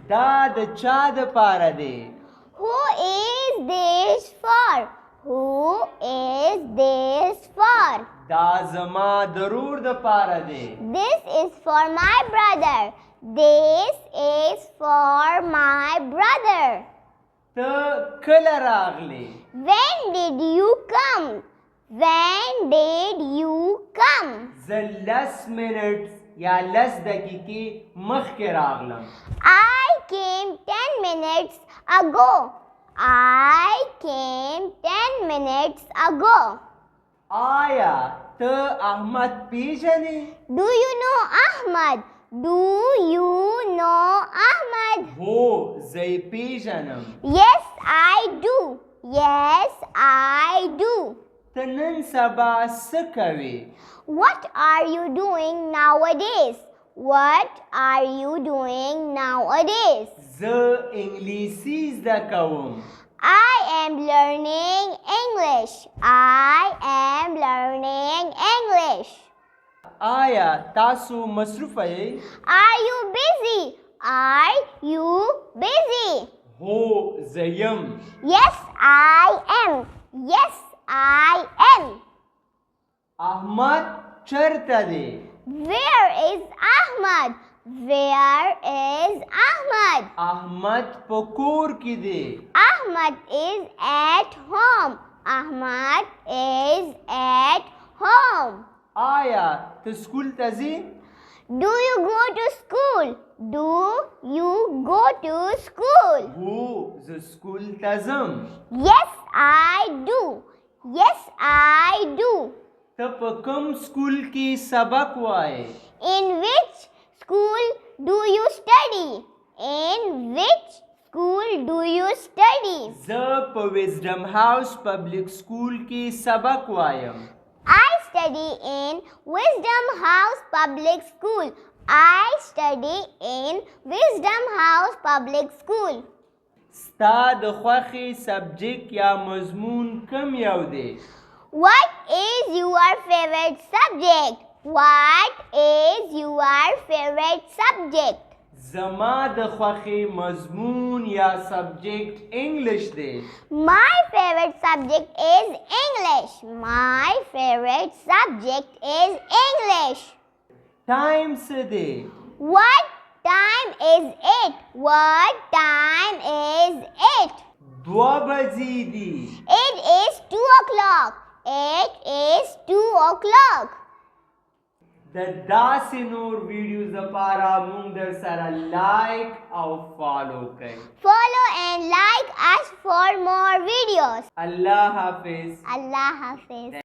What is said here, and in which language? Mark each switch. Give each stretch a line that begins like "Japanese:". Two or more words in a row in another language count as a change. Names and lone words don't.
Pashto: دا د چا دپاره دی؟
English: Who is this for? Who is this for?
Pashto: دا زما ضرور دپاره دی.
English: This is for my brother. This is for my brother.
Pashto: ته کله راغلی؟
English: When did you come? When did you come?
Pashto: زه 10 منټس یا 10 دقیقې مخکې راغلم.
English: I came 10 minutes ago. I came 10 minutes ago.
Pashto: آیا ته احمد پیژنې؟
English: Do you know Ahmad? Do you know Ahmad?
Pashto: هو زه یې پیژنم.
English: Yes, I do. Yes, I do.
Pashto: ته نن سبا څه کوې؟
English: What are you doing nowadays? What are you doing nowadays?
Pashto: زه انګلیسي زده کوم.
English: I am learning English. I am learning English.
Pashto: آیا تاسو مصروفه یې؟
English: Are you busy? Are you busy?
Pashto: هو زه یم.
English: Yes, I am. Yes, I am.
Pashto: احمد چیرته دی؟
English: Where is Ahmad? Where is Ahmad?
Pashto: احمد په کور کې دی.
English: Ahmad is at home. Ahmad is at home.
Pashto: آیا ته سکول ته ځې؟
English: Do you go to school? Do you go to school?
Pashto: هو زه سکول ته ځم.
English: Yes, I do. Yes, I do.
Pashto: ته په کوم سکول کې سبق وایې؟
English: In which school do you study? In which school do you study?
Pashto: زه په وزډم هاوس پبلک سکول کې سبق وایم.
English: I study in Wisdom House Public School. I study in Wisdom House Public School.
Pashto: ستا د خوښې سبجیکټ یا مضمون کوم یو دی؟
English: What is your favorite subject? What is your favorite subject?
Pashto: زما د خوښې مضمون یا سبجیکټ انګلش دی.
English: My favorite subject is English. My favorite subject is English.
Pashto: ټایم څه دی؟
English: What time is it? What time is it?
Pashto: 2 بجې دي.
English: It is 2 o'clock. It is 2 o'clock.
Pashto: د داسې نور ویډیوز لپاره مونږ در سره لایک او فالو کړئ.
English: Follow and like us for more videos.
Arabic: الله حافظ. الله حافظ.